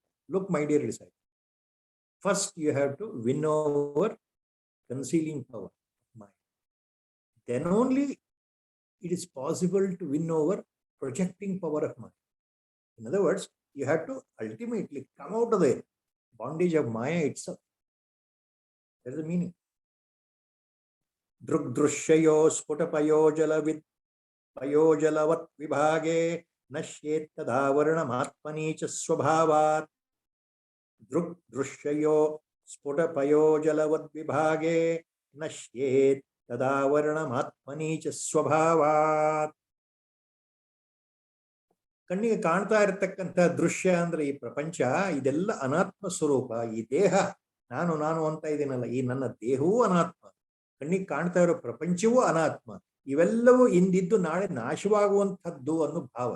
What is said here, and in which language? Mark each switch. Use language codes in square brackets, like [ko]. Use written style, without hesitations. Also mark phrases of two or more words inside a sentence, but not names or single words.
[en] Look, my dear disciple, first you have to win over concealing power of Maya. Then only it is possible to win over projecting power of Maya. In other words, you have to ultimately come out of the bondage of Maya itself. That is the meaning. [sa] दृग्दृश्ययोः स्फुटपयो जलवत् विभागे नश्येत् तदावरणम् आत्मनि च स्वभावात्. दृग्दृश्ययोः स्फुटपयो जलवत् विभागे नश्येत् तदावरणम् आत्मनि च स्वभावात्. [kn] ಕಣ್ಣಿಗೆ ಕಾಣ್ತಾ ಇರತಕ್ಕಂಥ ದೃಶ್ಯ ಅಂದ್ರೆ ಈ ಪ್ರಪಂಚ, ಇದೆಲ್ಲ ಅನಾತ್ಮ ಸ್ವರೂಪ. ಈ ದೇಹ ನಾನು ನಾನು ಅಂತ ಇದೀನಲ್ಲ, ಈ ನನ್ನ ದೇಹವೂ ಅನಾತ್ಮ, ಕಣ್ಣಿಗೆ ಕಾಣ್ತಾ ಇರೋ ಪ್ರಪಂಚವೂ ಅನಾತ್ಮ. ಇವೆಲ್ಲವೂ ಇಂದಿದ್ದು ನಾಳೆ ನಾಶವಾಗುವಂಥದ್ದು ಅನ್ನೋ ಭಾವ.